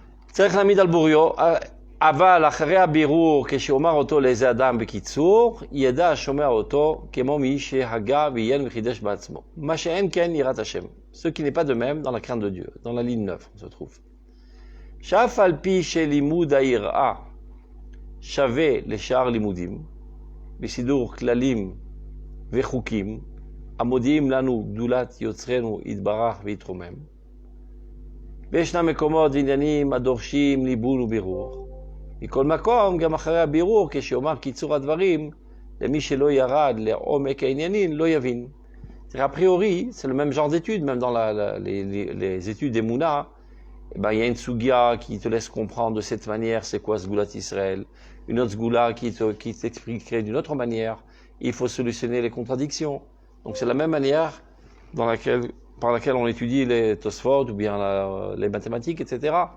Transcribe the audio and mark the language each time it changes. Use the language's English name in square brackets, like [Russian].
[Hebrew] צריך להעמיד על בוריו, אבל אחרי הבירור כשאומר אותו לאיזה אדם בקיצור, ידע השומע אותו כמו מי שהגה ועיין וחידש בעצמו. מה שאין כן יראת השם. [French] Ce qui n'est pas de même dans la crainte de Dieu. Dans la ligne 9, on se trouve. [Hebrew] שאף על פי שלימוד היראה שווה לשאר לימודים, בסידור כללים וחוקים, המודיעים לנו גדולת יוצרנו יתברך ויתרומם. וישנם מקומות ועניינים הדורשים ליבון ובירור. מכל מקום, גם אחרי הבירור, כשיאמר קיצור הדברים, למי שלא ירד לעומק העניינים, לא יבין. [French] A priori, c'est le même genre d'études, même dans les études des Mouna, il y a une Sugia qui te laisse comprendre de cette manière c'est quoi Sgoulat Israël, une autre Sgoula qui t'expliquerait d'une autre manière. Il faut solutionner les contradictions. Donc c'est la même manière par laquelle on étudie les Tosfot ou bien les mathématiques, etc.